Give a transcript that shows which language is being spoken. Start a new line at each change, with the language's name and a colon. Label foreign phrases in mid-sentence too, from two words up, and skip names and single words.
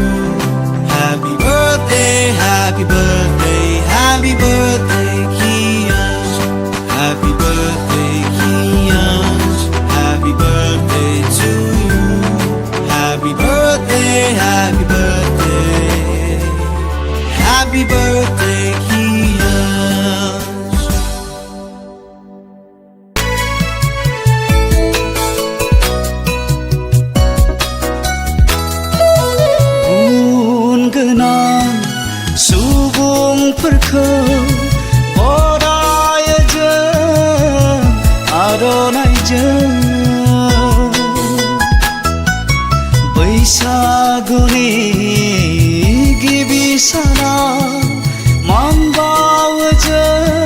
English: Happy birthday, happy birthday, happy birthday, Kian. Happy birthday, Kian. Happy birthday to you. Happy birthday, happy birthday, happy birthday, Kian.
Bodo: गोनां सुबुंफोरखौ बरायजों आर'नाइजों बैसागुनि गिबि सानाव मान बावो जों